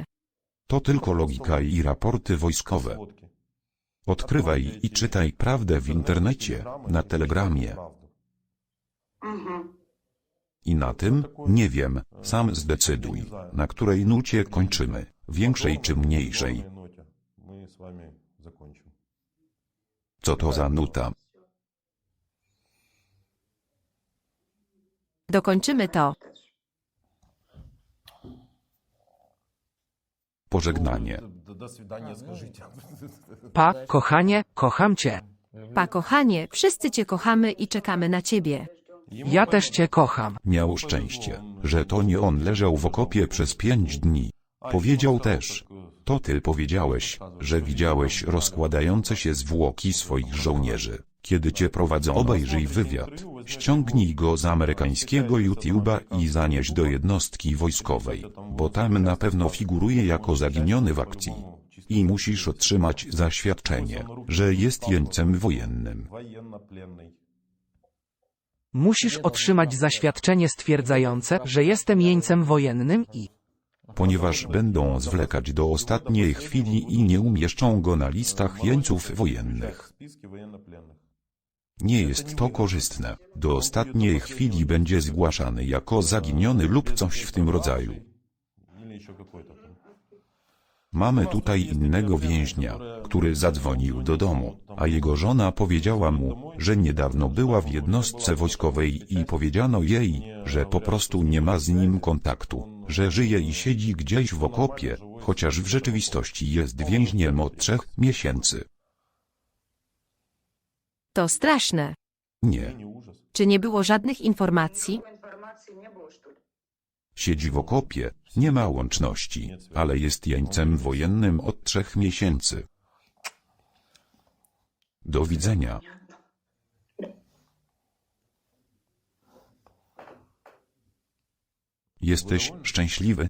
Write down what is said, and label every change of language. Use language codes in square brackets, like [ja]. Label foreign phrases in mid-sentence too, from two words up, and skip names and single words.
[pl] To tylko logika i raporty wojskowe. [ru] Сводки. [pl] Odkrywaj i czytaj prawdę w internecie, na Telegramie. Угу. I na tym, nie wiem, sam zdecyduj, na której nucie kończymy, większej czy mniejszej. [ru] Мы с вами закончим. [pl] Co to za nuta? Dokończymy to. Pożegnanie. [ru] До свидания, скажите. [pl] Pa, kochanie, kocham cię. Pa, kochanie, wszyscy cię kochamy i czekamy na ciebie. Ja też cię kocham. Miał szczęście, że to nie on leżał w okopie przez 5 dni. Powiedział też, to ty powiedziałeś, że widziałeś rozkładające się zwłoki swoich żołnierzy. Kiedy cię prowadzą, obejrzyj wywiad, ściągnij go z amerykańskiego YouTube'a i zanieś do jednostki wojskowej, bo tam na pewno figuruje jako zaginiony w akcji. I musisz otrzymać zaświadczenie, że jest jeńcem wojennym. [ru] Военно-пленный. [pl] Musisz otrzymać zaświadczenie stwierdzające, że jestem jeńcem wojennym i... Ponieważ będą zwlekać do ostatniej chwili i nie umieszczą go na listach jeńców wojennych. [ru] Списки военнопленных. [pl] Nie jest to korzystne. Do ostatniej chwili będzie zgłaszany jako zaginiony lub coś w tym rodzaju. [ru] Или еще какой-то там. [pl] Mamy tutaj innego więźnia, który zadzwonił do domu, a jego żona powiedziała mu, że niedawno była w jednostce wojskowej i powiedziano jej, że po prostu nie ma z nim kontaktu, że żyje i siedzi gdzieś w okopie, chociaż w rzeczywistości jest więźniem od 3 miesięcy. To straszne. Nie. [ru] Не ужас. [pl] Czy nie było żadnych informacji? [ru] Информации не было, что ли? [pl] Siedzi w okopie, nie ma łączności, ale jest jeńcem wojennym od 3 miesięcy. Do widzenia. Jesteś szczęśliwy?